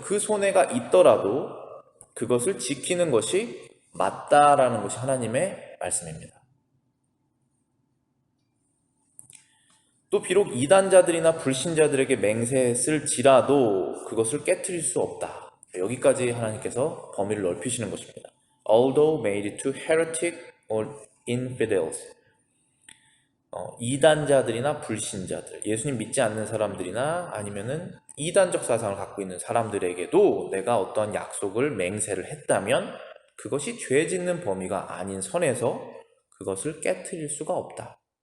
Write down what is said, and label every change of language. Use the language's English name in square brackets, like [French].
[Korean] 그 손해가 있더라도 그것을 지키는 것이 맞다라는 것이 하나님의 말씀입니다. 또 비록 이단자들이나 불신자들에게 맹세했을지라도 그것을 깨트릴 수 없다. 여기까지 하나님께서 범위를 넓히시는 것입니다. [English] Although made to heretic or infidels. [Korean] 이단자들이나 불신자들, 예수님 믿지 않는 사람들이나 아니면은 이단적 사상을 갖고 있는 사람들에게도 내가 어떠한 약속을 맹세를 했다면 그것이 죄 짓는 범위가 아닌 선에서 그것을 깨트릴 수가 없다.